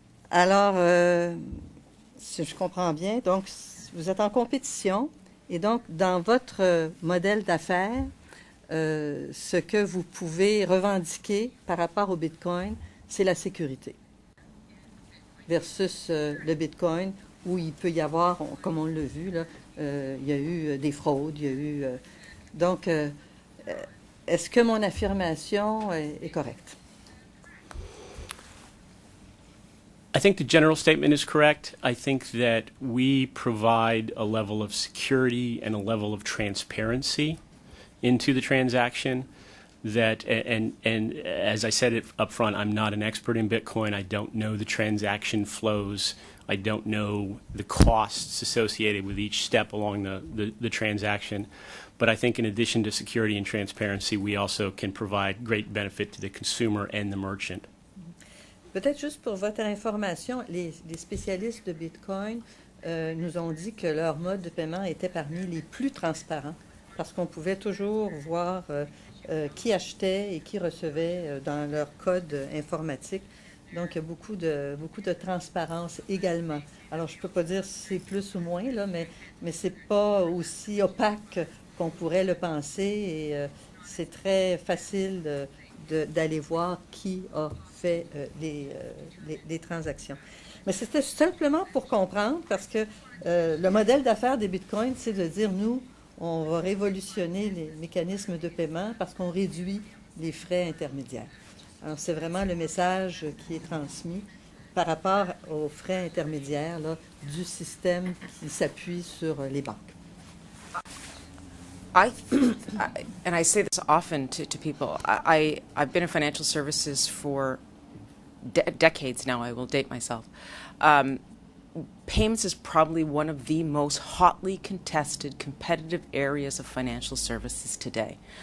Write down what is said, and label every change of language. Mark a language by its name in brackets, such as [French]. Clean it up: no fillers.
[French] Alors, si je comprends bien, donc vous êtes en compétition et donc dans votre modèle d'affaires, ce que vous pouvez revendiquer par rapport au Bitcoin, c'est la sécurité versus le Bitcoin où il peut y avoir, comme on l'a vu, là, il y a eu des fraudes, il y a eu... donc, est-ce que mon affirmation est correcte? [English] I think the general statement is correct. I think that we provide a level of security and a level of transparency into the transaction that, and as I said it up front, I'm not an expert in Bitcoin. I don't know the transaction flows. I don't know the costs associated with each step along the transaction. But I think in addition to security and transparency, we also can provide great benefit to the consumer and the merchant. [French] Peut-être juste pour votre information, les spécialistes de Bitcoin nous ont dit que leur mode de paiement était parmi les plus transparents parce qu'on pouvait toujours voir qui achetait et qui recevait dans leur code informatique. Donc, il y a beaucoup de transparence également. Alors, je ne peux pas dire si c'est plus ou moins, là, mais ce n'est pas aussi opaque qu'on pourrait le penser et c'est très facile d'aller voir qui a fait les transactions. Mais c'était simplement pour comprendre, parce que le modèle d'affaires des bitcoins, c'est de dire, nous, on va révolutionner les mécanismes de paiement parce qu'on réduit les frais intermédiaires. Alors, c'est vraiment le message qui est transmis par rapport aux frais intermédiaires là, du système qui s'appuie sur les banques. [English] And I say this often to people, I've been in financial services for decades now. I will date myself. Payments is probably one of the most hotly contested competitive areas of financial services today.